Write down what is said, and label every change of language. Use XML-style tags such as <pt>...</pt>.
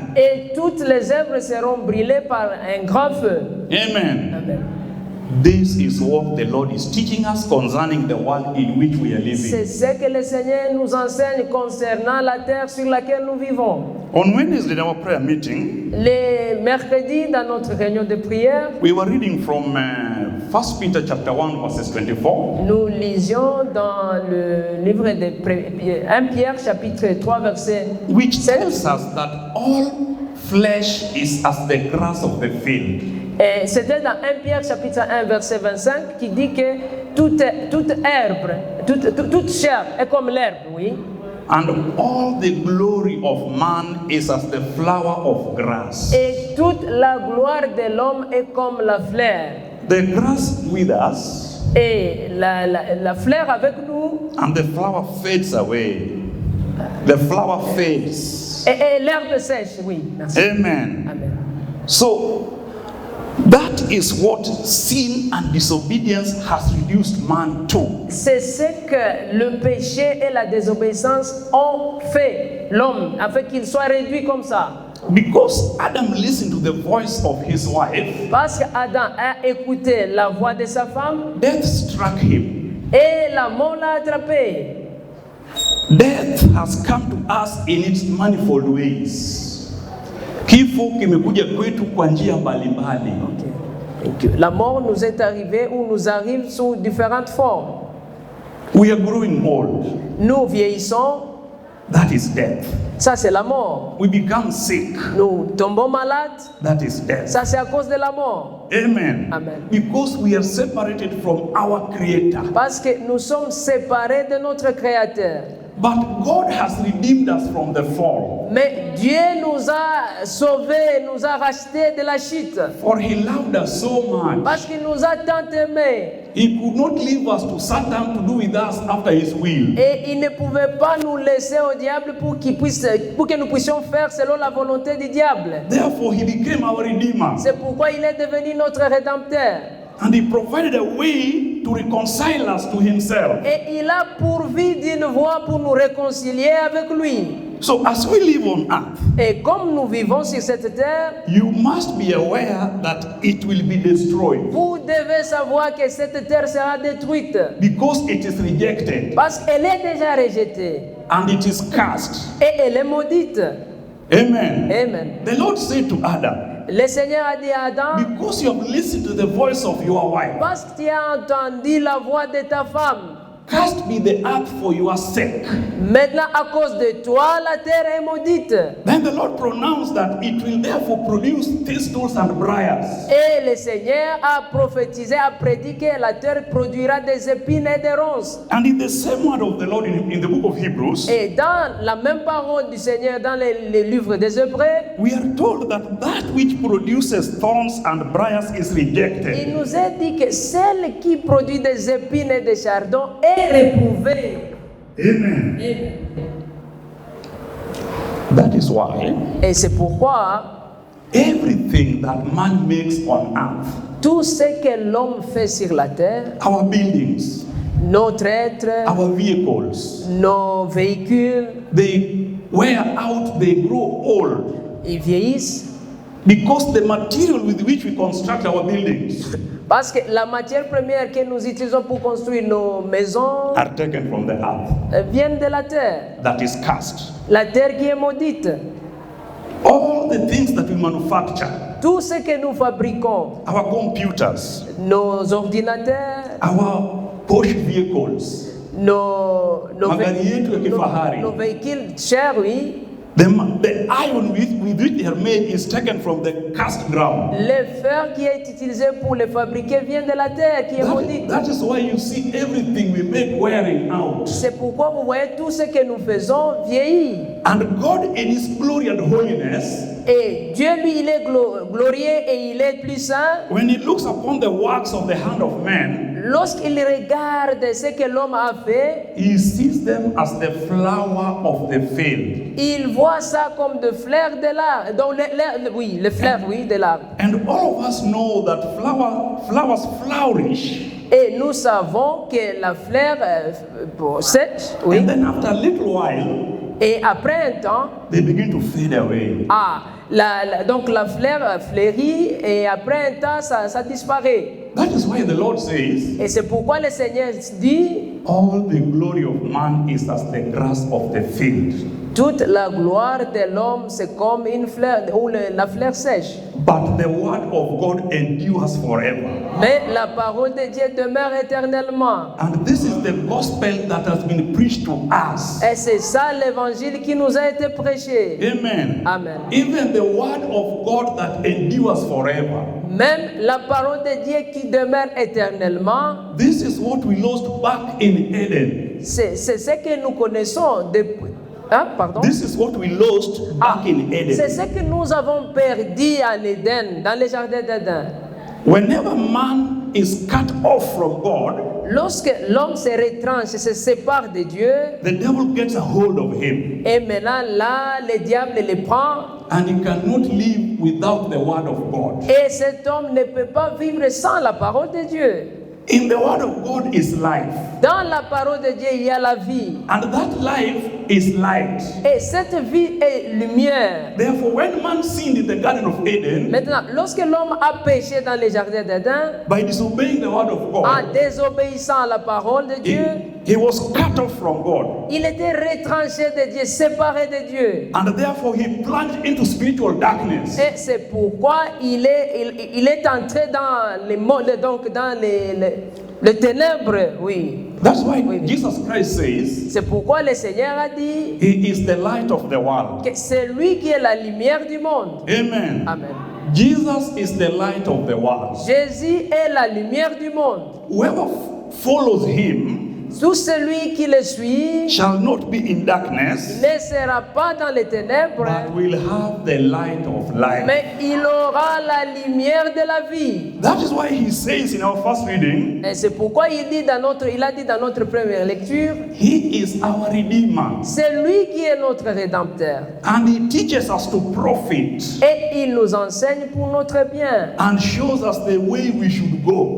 <fr>Et toutes les œuvres seront brûlées par un grand feu. Amen. Amen.</fr> <en>This is what the Lord is teaching us concerning the world in which we are</en> <fr>C'est</fr> <en>living.</en> <fr>ce que le Seigneur nous enseigne concernant la terre sur laquelle nous vivons.</fr> <en>On Wednesday, in our prayer meeting,</en> <fr>Les mercredis, dans notre réunion de prière,</fr> <en>we were reading from 1 Peter chapter 1, verses 24.</en> <fr>nous lisions dans le livre de 1 Pierre, chapitre 3, verset</fr> <en>Which</en> <fr>7.</fr> <en>tells us that all flesh is as the grass of the field.</en> <fr>Et c'était dans 1 Pierre, chapitre 1, verset 25, qui dit que toute herbe, toute chair est comme l'herbe, oui.</fr> <en>And all the glory of man is as the flower of grass.</en> <fr>Et toute la gloire de l'homme est comme la fleur.</fr> <en>The grass withers,</en> <fr>Et la fleur avec nous,</fr> <en>and the flower fades away. The flower fades.</en> <fr>et l'herbe sèche, oui. Merci. Amen. Amen.</fr> <en>So, that is what sin and disobedience has reduced man to.</en> <fr>C'est ce que le péché et la désobéissance ont fait l'homme, afin qu'il soit réduit comme ça.</fr> <en>Because Adam listened to the voice of his wife,</en> <fr>Parce qu'Adam a écouté la voix de sa femme,</fr> <en>death struck him.</en> <fr>et la mort l'a attrapé.</fr> <en>Death has come to us in its manifold ways.</en> <sw>Kifo kimekuja kwetu kwa njia mbalimbali.</sw> <fr>La mort nous est arrivée ou nous arrive sous différentes formes.</fr> <en>We are growing old.</en> <fr>Nous vieillissons,</fr> <en>That is death.</en> <fr>ça c'est la mort.</fr> <en>We become sick.</en> <fr>Nous tombons malades,</fr> <en>That is death.</en> <fr>ça c'est à cause de la mort. Amen. Amen.</fr> <en>Because we are separated from our Creator.</en> <fr>Parce que nous sommes séparés de notre Créateur.</fr> <en>But God has redeemed us from the fall.</en> <fr>Mais Dieu nous a sauvés, nous a rachetés de la chute.</fr> <en>For He loved us so much.</en> <fr>Parce qu'il nous a tant aimés.</fr> <en>He could not leave us to Satan to do with us after His will.</en> <fr>Et il ne pouvait pas nous laisser au diable pour que nous puissions faire selon la volonté du diable.</fr> <en>Therefore, He became our Redeemer.</en> <fr>C'est pourquoi il est devenu notre Rédempteur.</fr> <en>And He provided a way to reconcile us to Himself.</en> <fr>Et il a pourvu d'une voie pour nous réconcilier avec lui.</fr> <en>So as we live on earth,</en> <fr>Et comme nous vivons sur cette terre,</fr> <en>you must be aware that it will be destroyed</en> <fr>vous devez savoir que cette terre sera détruite.</fr> <en>because it is rejected</en> <fr>Parce qu'elle est déjà rejetée.</fr> <en>and it is cast.</en> <fr>Et elle est maudite. Amen. Amen.</fr> <en>The Lord said to Adam,</en> <fr>Le Seigneur a dit à Adam,</fr> <en>because you have listened to the voice of your wife,</en> <fr>parce que tu as entendu la voix de ta femme,</fr> <en>cast be the earth for your sake.</en> <fr>maintenant à cause de toi, la terre est maudite.</fr> <en>Then the Lord pronounced that it will therefore produce thistles and briars.</en> <fr>Et le Seigneur a prophétisé, a prédit que la terre produira des épines et des ronces.</fr> <en>And in the same word of the Lord in the book of Hebrews,</en> <fr>Et dans la même parole du Seigneur dans les livres des Hébreux,</fr> <en>we are told that that which produces thorns and briars is rejected.</en> <fr>il nous est dit que celle qui produit des épines et des chardons est réprouvée. Amen. Amen.</fr> <en>That is why</en> <fr>Et c'est pourquoi</fr> <en>everything that man makes on earth,</en> <fr>tout ce que l'homme fait sur la terre,</fr> <en>our buildings,</en> <fr>notre être,</fr> <en>our vehicles,</en> <fr>nos véhicules,</fr> <en>they wear out, they grow old</en> <fr>ils vieillissent</fr> <en>because the material with which we construct our buildings</en> <fr>parce que la matière première que nous utilisons pour construire nos maisons</fr> <en>are taken from the earth</en> <fr>viennent de la terre.</fr> <en>that is cast.</en> <fr>La terre qui est maudite.</fr> <en>All the things that we manufacture,</en> <fr>Tout ce que nous fabriquons,</fr> <en>our computers,</en> <fr>nos ordinateurs,</fr> <en>our Porsche vehicles,</en> <fr>nos</fr> <sw>magari yetu ya kifahari,</sw> <fr>nos véhicules chers, oui,</fr> <en>the iron with which they are made is taken from the cast ground.</en> <fr>le fer qui est utilisé pour les fabriquer vient de la terre qui est maudite.</fr> <en>That is why you see everything we make wearing out.</en> <fr>C'est pourquoi vous voyez tout ce que nous faisons vieillir.</fr> <en>And God in His glory and holiness,</en> <fr>Et Dieu, lui, il est glorieux et il est plus saint.</fr> <en>when He looks upon the works of the hand of man,</en> <fr>Lorsqu'il regarde ce que l'homme a fait,</fr> <en>He sees them as the flower of the field.</en> <fr>il voit ça comme des fleurs de l'arbre. Donc, les fleurs, oui, de l'arbre.</fr> <en>And all of us know that flowers flourish.</en> <fr>Et nous savons que la fleur sèche, oui.</fr> <en>And then after a little while,</en> <fr>Et après un temps,</fr> <en>they begin to fade away.</en> <fr>donc la fleur fleurit et après un temps, ça disparaît.</fr> <en>That is why the Lord says,</en> <fr>Et c'est pourquoi le Seigneur dit,</fr> <en>all the glory of man is as the grass of the field.</en> <fr>toute la gloire de l'homme, c'est comme une fleur ou la fleur sèche.</fr> <en>But the word of God endures forever.</en> <fr>Mais la parole de Dieu demeure éternellement.</fr> <en>And this is the gospel that has been preached to us.</en> <fr>Et c'est ça l'évangile qui nous a été prêché. Amen. Amen.</fr> <en>Even the word of God that endures forever.</en> <fr>Même la parole de Dieu qui demeure éternellement,</fr> <en>This is what we lost back in Eden.</en> <fr>c'est ce que nous connaissons depuis. Hein, pardon?</fr> <en>This is what we lost back in</en> <fr>C'est</fr> <en>Eden.</en> <fr>ce que nous avons perdu en Éden, dans le jardin d'Éden.</fr> <en>Whenever man is cut off from God,</en> <fr>Lorsque l'homme se retranche, se sépare de Dieu,</fr> <en>the devil gets a hold of him.</en> <fr>et maintenant là, le diable le prend,</fr> <en>And he cannot live without the word of God.</en> <fr>et cet homme ne peut pas vivre sans la parole de Dieu.</fr> <en>In the word of God is life.</en> <fr>Dans la parole de Dieu, il y a la vie.</fr> <en>And that life is light.</en> <fr>Et cette vie est lumière.</fr> <en>Therefore, when man sinned in the Garden of Eden,</en> <fr>Maintenant, lorsque l'homme a péché dans le jardin d'Éden,</fr> <en>by disobeying the word of</en> <fr>en</fr> <en>God,</en> <fr>désobéissant à la parole de Dieu,</fr> <en>he was cut off from God.</en> <fr>il était retranché de Dieu, séparé de Dieu.</fr> <en>And therefore, he plunged into spiritual darkness.</en> <fr>Et c'est pourquoi il est entré dans les mondes, donc dans les ténèbres, oui.</fr> <en>That's why Jesus Christ says,</en> <fr>C'est pourquoi le Seigneur a dit</fr> <en>He is the light of the world.</en> <fr>que c'est lui qui est la lumière du monde. Amen. Amen.</fr> <en>Jesus is the light of the world.</en> <fr>Jésus est la lumière du monde.</fr> <en>Whoever follows him</en> <fr>Tout celui qui le suit</fr> <en>shall not be in darkness,</en> <fr>ne sera pas dans les ténèbres,</fr> <en>but will have the light of life.</en> <fr>mais il aura la lumière de la vie.</fr> <en>That is why he says in our first reading,</en> <fr>Et c'est pourquoi il a dit dans notre première lecture,</fr> <en>He is our Redeemer.</en> <fr>c'est lui qui est notre Rédempteur.</fr> <en>And He teaches us to profit</en> <fr>Et il nous enseigne pour notre bien.</fr> <en>and shows us the way we should go.</en>